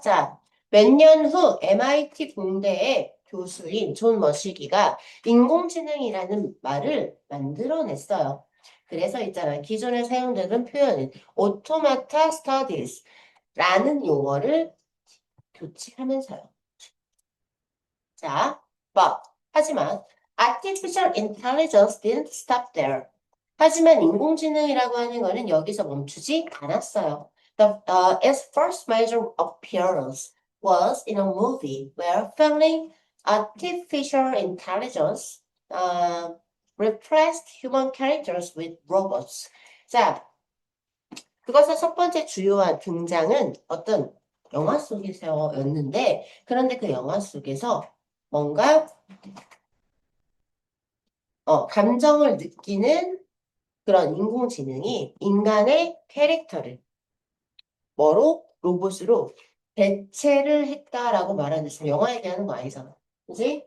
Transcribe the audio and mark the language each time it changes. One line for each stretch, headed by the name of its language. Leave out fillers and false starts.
Korean: 자, 몇 년 후 MIT 공대의 교수인 존 머시기가 인공지능이라는 말을 만들어냈어요. 그래서 있잖아. 기존에 사용되는 표현은 automata studies 라는 용어를 교체하면서요.
English: 자, 하지만 artificial intelligence didn't stop there.
Korean: 하지만 인공지능이라고 하는 거는 여기서 멈추지 않았어요.
English: Its first major appearance was in a movie where filming artificial intelligence replaced human characters with robots. 자, 그것의 첫 번째 주요한 등장은 어떤
Korean: 영화 속에서였는데, 그런데 그 영화 속에서 뭔가, 감정을 느끼는 그런 인공지능이 인간의 캐릭터를 뭐로? 로봇으로 대체를 했다라고 말하는 지금 영화 얘기하는 거 아니잖아. 그지?